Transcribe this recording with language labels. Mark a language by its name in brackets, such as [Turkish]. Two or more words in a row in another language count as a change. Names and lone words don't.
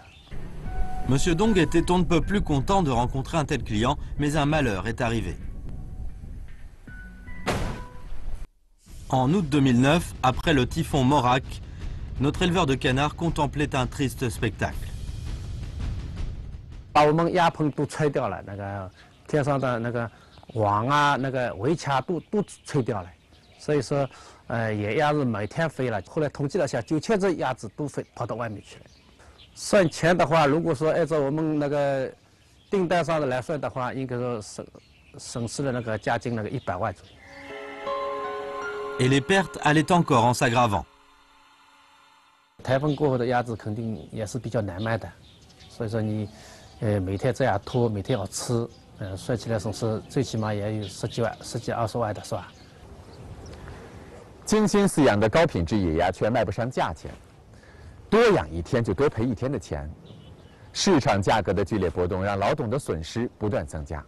[French] Monsieur Dong était on ne peut plus content de rencontrer un tel client, mais un malheur est arrivé. En août 2009, après le typhon Morak, notre éleveur de canards contemplait un triste spectacle. [Chinese] 把我们鸭棚都吹掉了，那个天上的那个网啊、那个围墙都吹掉了，所以说，野鸭子每天飞了。后来统计了下，9000只鸭子都跑到外面去了。算钱的话，如果说按照我们那个订单上的来算的话，应该说省失了那个价金那个100万左右。 [French] Et les pertes allaient encore en s'aggravant. [Chinese] 台风过后的鸭子肯定也是比较难卖的，所以说你，每天这样拖，每天要吃，算起来损失最起码也有10几万、10几20万的是吧？精心饲养的高品质野鸭却卖不上价钱，多养一天就多赔1天的钱，市场价格的剧烈波动让老董的损失不断增加。